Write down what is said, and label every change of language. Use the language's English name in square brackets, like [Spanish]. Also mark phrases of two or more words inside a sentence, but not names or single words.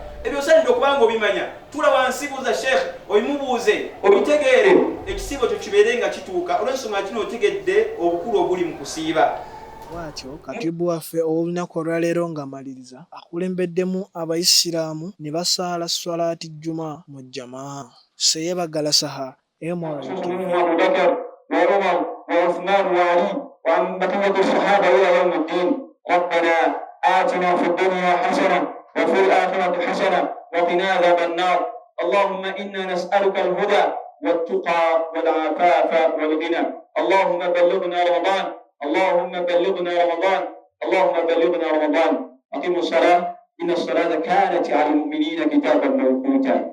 [Ganda] Ebyo osaanidde okubanga obimanya. Tula wansi buuza sheekh obimubuuze obitegeere, ekisiibo kyo kibeere nga kituuka olw'ensonga kino otegedde obukulu obuli mu kusiiba. Bwatyo katibu waffe ow'olunaku olwaleero ng'amaliriza akulembeddemu abayisiraamu ne basaala swalaati juma mu jamaa. Seyebagala saha [Arabic] أبو بكر وعمر وعثمان وعلي وبقية الصحابة إلى يوم الدين. ربنا آتنا في الدنيا حسنة وفي الآخرة حسنة وقنا عذاب النار. اللهم إنا نسألك الهدى والتقى والعفاف والغنى. اللهم بلغنا رمضان. اللهم بلغنا رمضان. اللهم بلغنا رمضان. أقيموا الصلاة إن الصلاة كانت على المؤمنين كتابا موقوتا.